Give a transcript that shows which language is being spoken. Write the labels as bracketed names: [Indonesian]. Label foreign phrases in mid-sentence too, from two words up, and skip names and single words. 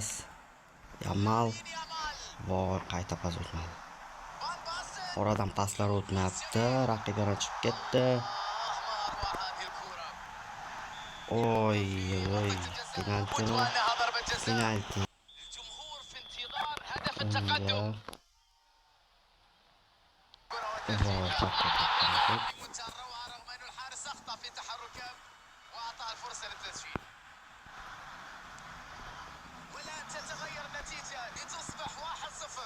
[Uzbek] Yamal. Voy, qayta pas o'tmadi. Oradan paslar o'tmayapti. Raqib yana chiqib ketdi. Oy. Penalti. [Arabic] التقدم روعة رغم أن الحارس أخطأ في تحركه وأعطى الفرصة للتسجيل. والآن تتغير النتيجة لتصبح 1-0.